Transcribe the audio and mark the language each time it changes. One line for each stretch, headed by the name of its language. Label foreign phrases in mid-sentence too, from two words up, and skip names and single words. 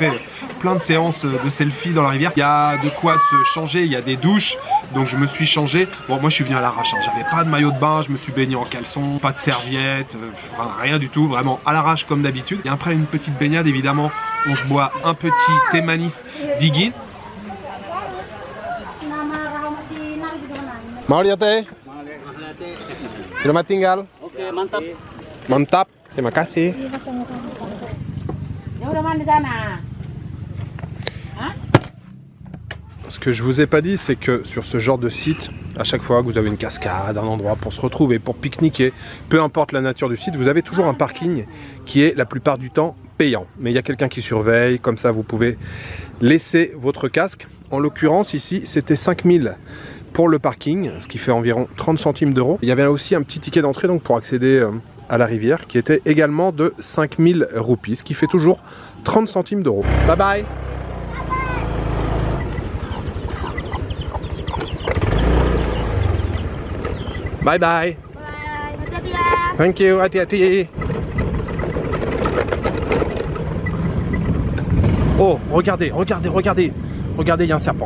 French: Donc j'ai fait plein de séances de selfie dans la rivière. Il y a de quoi se changer, il y a des douches, donc je me suis changé. Bon, moi je suis venu à l'arrache, hein. J'avais pas de maillot de bain, je me suis baigné en caleçon, pas de serviette, rien du tout, vraiment à l'arrache comme d'habitude. Et après une petite baignade, évidemment, on se boit un petit thé
Indonesian: manis dingin. Mahal teh. Selamat tinggal. Oke, mantap. Mantap. Terima kasih. Ya udah mandi sana.
French: Ce que je vous ai pas dit, c'est que sur ce genre de site, à chaque fois que vous avez une cascade, un endroit pour se retrouver, pour pique-niquer, peu importe la nature du site, vous avez toujours un parking qui est la plupart du temps payant. Mais il y a quelqu'un qui surveille, comme ça vous pouvez laisser votre casque. En l'occurrence ici, c'était 5000 pour le parking, ce qui fait environ 30 centimes d'euros. Il y avait aussi un petit ticket d'entrée donc pour accéder à la rivière qui était également de 5000 roupies, ce qui fait toujours 30 centimes d'euros.
English: Bye bye. Bye bye.
Indonesian: Bye. Hati-hati ya.
English: Thank you,
Indonesian: hati-hati.
French: Oh, regardez, regardez, regardez. Regardez, il y a un serpent.